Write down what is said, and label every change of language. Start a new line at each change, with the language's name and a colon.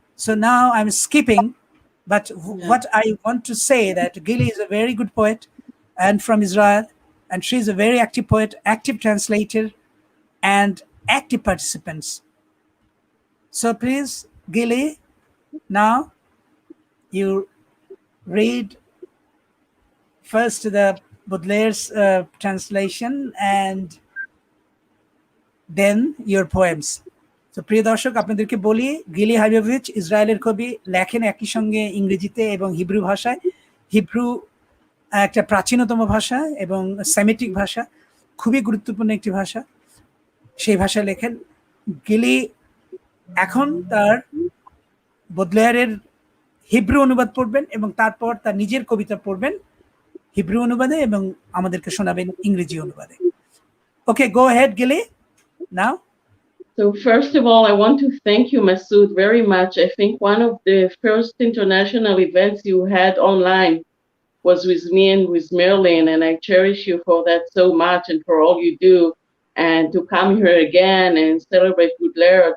English: So now I'm skipping, but what I want to say that Gili is a very good poet and from Israel, and she's a very active poet, active translator, and active participants. So please, Gili, now you read first the Baudelaire's translation and then your poems.
Bangla: So প্রিয় দর্শক, আপনাদেরকে বলি, গিলি হাইমোভিচ ইসরায়েলের কবি, লেখেন একই সঙ্গে ইংরেজিতে এবং হিব্রু ভাষায়। হিব্রু একটা প্রাচীনতম ভাষা এবং সেমিটিক ভাষা, খুবই গুরুত্বপূর্ণ একটি ভাষা। সেই ভাষায় লেখেন। গিলি এখন তার বদলেয়ারের হিব্রু অনুবাদ পড়বেন এবং তারপর তার নিজের কবিতা পড়বেন হিব্রু অনুবাদে এবং আমাদেরকে শোনাবেন ইংরেজি অনুবাদে।
English: Okay, go ahead, Gili, now. So first of all, I want to thank you, Masoud, very much. I think one of the first international events you had online was with me and with Marilyne, and I cherish you for that so much and for all you do and to come here again and celebrate Baudelaire.